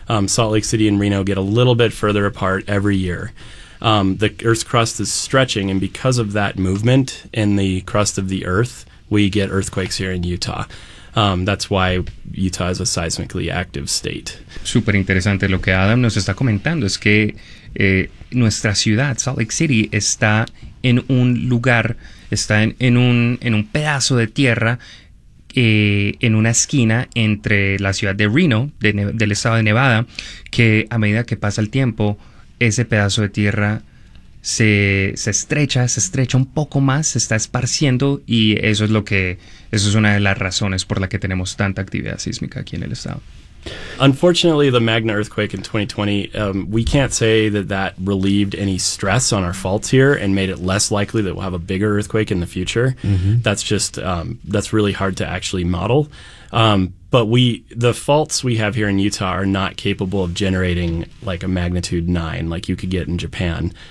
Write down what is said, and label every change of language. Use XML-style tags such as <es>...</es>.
<en>Salt Lake City and Reno get a little bit further apart every year. The earth's crust is stretching, and because of that movement in the crust of the earth, we get earthquakes here in Utah. That's why Utah is a seismically active state.</en> <es>Súper interesante lo que Adam nos está comentando. Es que nuestra ciudad, Salt Lake City, está en un lugar, está en un pedazo de tierra, en una esquina entre la ciudad de Reno, del estado de Nevada, que a medida que pasa el tiempo, ese pedazo de tierra se estrecha un poco más, se está esparciendo, y eso es una de las razones por la que tenemos tanta actividad sísmica aquí en el estado.</es> <en>Unfortunately, the Magna earthquake in 2020, we can't say that relieved any stress on our faults here and made it less likely that we'll have a bigger earthquake in the future. Mm-hmm. That's really hard to actually model. But the faults we have here in Utah are not capable of generating like a magnitude 9 like you could get in Japan.</en>